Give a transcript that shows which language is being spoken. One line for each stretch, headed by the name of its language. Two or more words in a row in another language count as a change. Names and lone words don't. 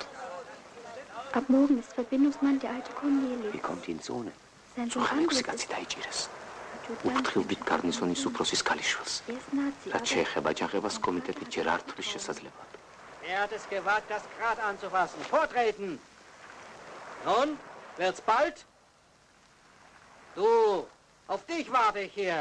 German: Ab morgen ist Verbindungsmann der alte Corneli. Wie kommt in Zone? Sein Sohn Andres Andres ist
Georgian: დაიჭირეს. უთხილდით გარნიზონის უფროსის ქალიშვილს. Nazi, რაც შეეხება აჯანყებას კომიტეტი ჯერ არ თვლის შესაძლებლად.
German: Er hat es gewagt, das Grat anzufassen. Vortreten! Nun, wird's bald? Du, auf dich warte ich hier.